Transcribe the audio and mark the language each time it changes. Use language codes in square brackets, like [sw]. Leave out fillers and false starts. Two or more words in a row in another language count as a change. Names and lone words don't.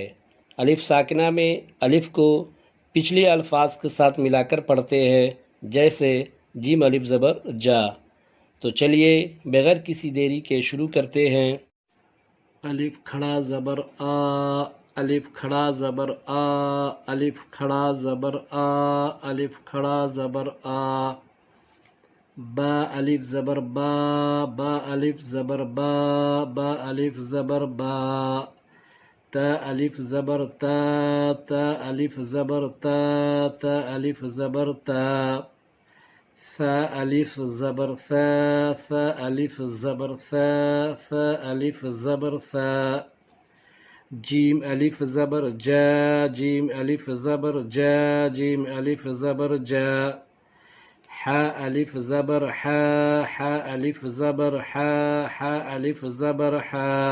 [ur] الف ساکنہ میں الف کو پچھلے الفاظ کے ساتھ ملا کر پڑھتے ہیں، جیسے جیم الف زبر جا۔ تو چلیے بغیر کسی دیری کے شروع کرتے ہیں۔ الف کھڑا زبر آ، الف کھڑا زبر آ، الف کھڑا زبر آ، الف کھڑا زبر آ۔ با الف زبر با، با الف زبر با، با الف زبر با۔ تا الف زبر تا، تا الف زبر تا، تا الف زبر تا۔ ثا الف زبر ثا، ثا الف زبر ثا، ثا الف زبر ثا۔ جیم الف زبر جا، جیم الف زبر جا، جیم الف زبر جا۔ حا الف زبر حا، حا الف زبر حا، حا الف زبر حا۔